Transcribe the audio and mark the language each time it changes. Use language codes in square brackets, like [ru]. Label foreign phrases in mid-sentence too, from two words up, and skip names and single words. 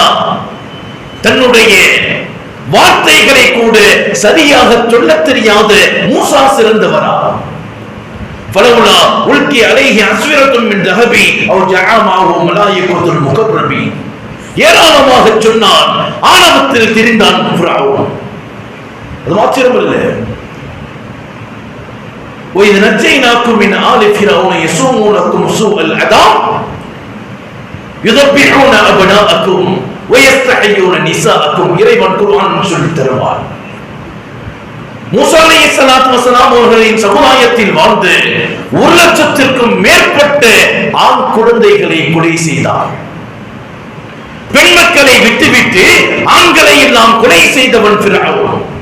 [ta] தன்னுடைய வார்த்தைகளை கூட சரியாக சொல்லத் தெரியாத மூசா சிறந்தவனா? [ar] فلولا ألقي عليه أسورة من ذهب أو جاء معه الملائكة المقربين. [ta] ஏராளமாக சொன்னான், ஆணவத்தில் திரிந்தான் ஃபிரௌன். அது மாத்திரமல்ல, [ar] وَإِذْ نَجَّيْنَاكُمْ مِنْ آلِ فِرْعَوْنَ يَسُومُونَكُمْ سُوءَ الْعَذَابِ يُذَبِّحُونَ أَبْنَاءَكُمْ وَيَسْتَحْيُونَ نِسَاءَكُمْ. [ta] இறைவன் குர்ஆன் சொல்லி தருவார். மூசா [ar] عليه الصلاة والسلام [ta] அவர்களின் சமுதாயத்தில் வாழ்ந்து 1,00,000க்கும் மேற்பட்ட ஆண் குழந்தைகளை கொலை செய்தார். பெண் மக்களை விட்டுவிட்டு ஆண்களை எல்லாம் கொலை செய்தவன் ஃபிரௌன்.